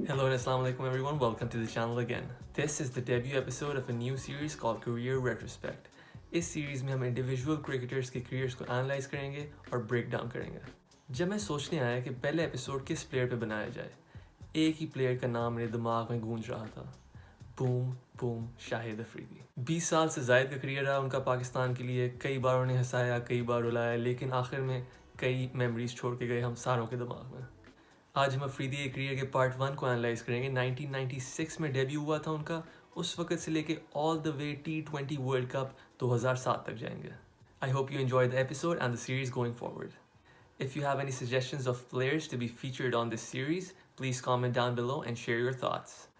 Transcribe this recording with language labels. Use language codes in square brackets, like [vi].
[en] and Assalamu alaikum everyone, welcome to the channel again. This is the debut episode of a new series called Career Retrospect. [hi] इस series में हम individual cricketers के careers को analyse करेंगे और break down करेंगे. जब मैं सोचने आया कि पहले एपिसोड किस प्लेयर पे बनाया जाए, एक ही प्लेयर का नाम मेरे दिमाग में गूंज रहा था. बूम शाहिद अफरीदी. 20 साल से ज़ायद का करियर रहा उनका पाकिस्तान के लिए. कई बार उन्हें हंसाया, कई बार रुलाया, लेकिन आखिर में कई मेमोरीज छोड़ के गए हम सारों के दिमाग में. आज हम अफरीदी के करियर के पार्ट 1 को एनालाइज करेंगे. 1996 में डेब्यू हुआ था उनका. उस वक्त से लेके [en] all the way [hi] T20 world cup 2007 तक जाएंगे. [en] I hope you enjoy the episode and the series going forward. If you have any suggestions of players to be featured on this series, please comment down below and share your thoughts.